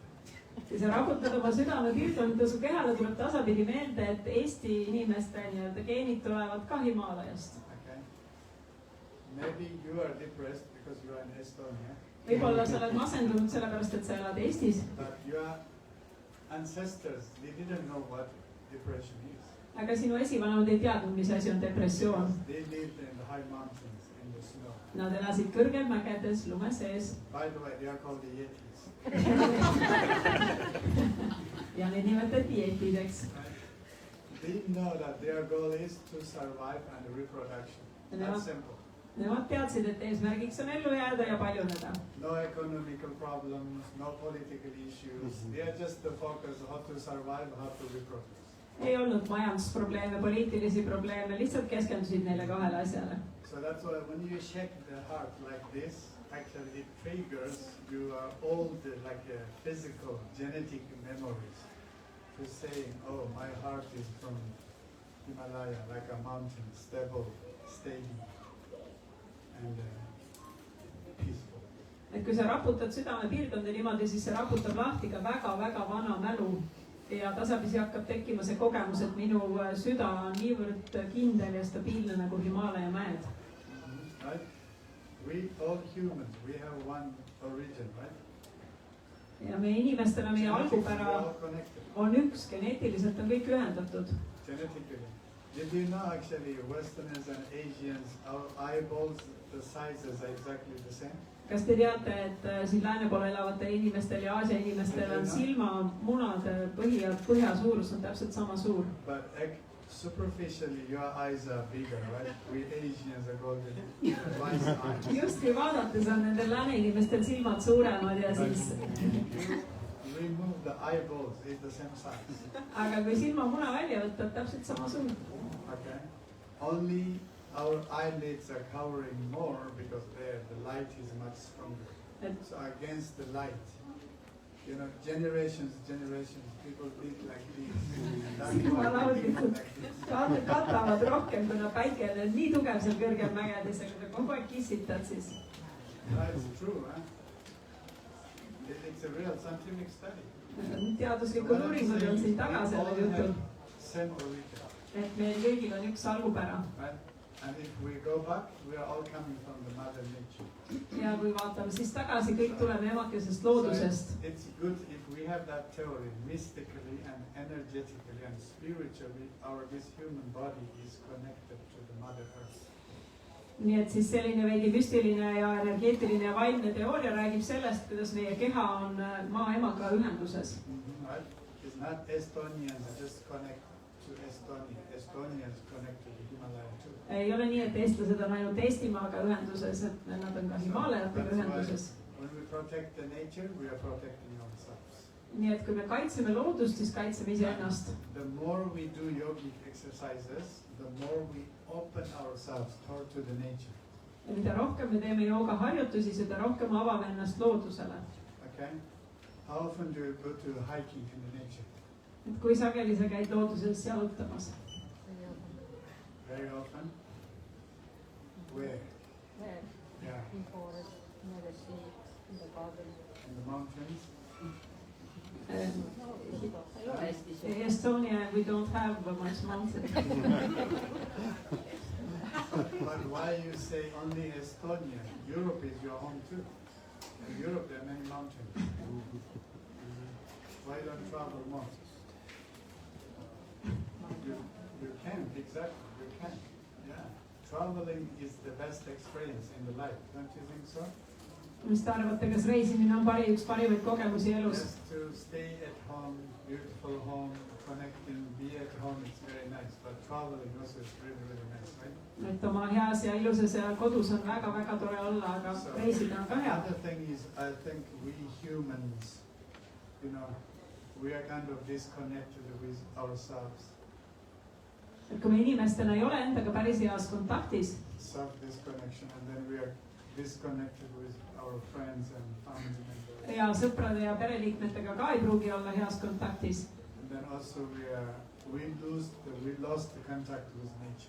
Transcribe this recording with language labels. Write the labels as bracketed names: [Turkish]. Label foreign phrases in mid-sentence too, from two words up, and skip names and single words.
[Estonian] Ja sa raputad oma südame piirkonda, su kehale tuleb tasapidi meelde, et Eesti inimeste nii-öelda geenid tulevad ka Himalajast. [English] Okay. Maybe you are depressed because you are in Estonia. [Estonian] Võib-olla sa oled masendunud sellepärast, et sa elad Eestis. [English] But your ancestors, they didn't know what depression is. [Estonian] Aga sinu esivanemad ei teadnud, mis asi on depressioon. [English] They lived in the high mountains, in the snow. [Estonian] Nad elasid kõrgel mägedes, lume sees. [English] By the way, they are called the Yetis. [Estonian] Ja neid nimetati jetideks. [English] They know that their goal is to survive and reproduction. That's simple. [Estonian] Nemad teadsid, et eesmärgiks on ellu jääda ja paljuneda. [English] No economical problems, no political issues. They are just the focus how to survive, how to reproduce. [Estonian] Ei olnud majandusprobleeme, poliitilisi probleeme, lihtsalt keskendusid neile kahele asjale. [English] So that's why when you shake the heart like this, actually it triggers your old physical genetic memories to saying, oh, my heart is from Himalaya, like a mountain, stable, steady and peaceful. [Estonian] Et kui sa raputad südame piirkonda niimoodi, siis see raputab lahti ka väga-väga vana mälu ja tasapisi hakkab tekkima see kogemus, et minu süda on niivõrd kindel ja stabiilne nagu Himalaja mäed. [English] Right? We all humans, we have one origin, right? [Estonian] Ja meie inimestena meie algupära on üks, geneetiliselt on kõik ühendatud. [English] Genetically. Did you know actually Westerners and Asians, our eyeballs, the sizes are exactly the same? [Estonian] Kas te teate, et siin lääne pool elavatel inimestel ja Aasia inimestel on silmamunade põhja suurus on täpselt sama suur? [English] But superficially your eyes are bigger, right? We Asians are called the wise eyes. [Estonian] Justkui vaadates on nendel lääne inimestel silmad suuremad ja siis... [English] Remove the eyeballs, it's the same size. [Estonian] Aga kui silmamuna välja võtta, täpselt sama suur. [English] Okay. Only our eyelids are covering more because there the light is much stronger. So against the light, you know, generations, people live like this. [Estonian] Silmalaudikud katavad rohkem, kuna päike on nii tugev seal kõrgel mägedes, aga kui kogu aeg kissitad, siis... [English] That's true, huh? It's a real scientific study. [Estonian] Teaduslikud uuringud on siin taga sellel jutul. [English] Same origin. [Estonian] Et meil kõigil on üks algupära. [English] And if we go back, we are all coming from the mother nature. [Estonian] Ja kui vaatame siis tagasi, kõik tuleme emakesest loodusest. [English] So it's good if we have that theory, mystically and energetically and spiritually, this human body is connected to the Mother Earth. [Estonian] nii et siis selline veidi müstiline ja energeetiline ja vaimne teooria räägib sellest, kuidas meie keha on maa emaga ühenduses. [English] Right? It's not Estonians just connect to Estonia. Estonians connect to the Himalaya too. [Estonian] Ei ole nii, et eestlased on ainult Eestimaaga ühenduses, et nad on ka Himaalayatega ühenduses. [English] When we protect the nature, we are protecting ourselves. [Estonian] Nii et kui me kaitseme loodust, siis kaitseme iseennast. [English] The more we do yogic exercises, the more we open ourselves toward to the nature. [Estonian] Ja mida rohkem me teeme joogaharjutusi, seda rohkem avame ennast loodusele. [English] Okay? How often do you go to hiking in the nature? [Estonian] Et kui sageli sa käid looduses jalutamas? [English] Very often. Where? There, Yeah. in forest, near the sea, in the garden. In the mountains. [Estonian] Ei ole Eestis. [English] In Estonia we don't have much mountain. But why you say only Estonia? Europe is your home too. In Europe there are many mountains. Why don't travel more? You can, exactly, you can. Yeah. Traveling is the best experience in the life, don't you think so? [Estonian] Mis te arvate, kas reisimine on üks parimaid kogemusi elus? [English] Just to stay at home, beautiful home, connecting, be at home, it's very nice. But traveling also is really, really nice, right? [Estonian] Et oma heas ja ilusas ja kodus on väga-väga tore olla, aga reisida on ka hea. [English] Another thing is, I think we humans, you know, we are kind of disconnected with ourselves. [Estonian] Et kui me inimestena ei ole endaga päris heas kontaktis, [English] Self-disconnection, and then we are disconnected with our friends and family members. [Estonian] ja sõprade ja pereliikmetega ka ei pruugi olla heas kontaktis. [English] And then also we lost the contact with nature.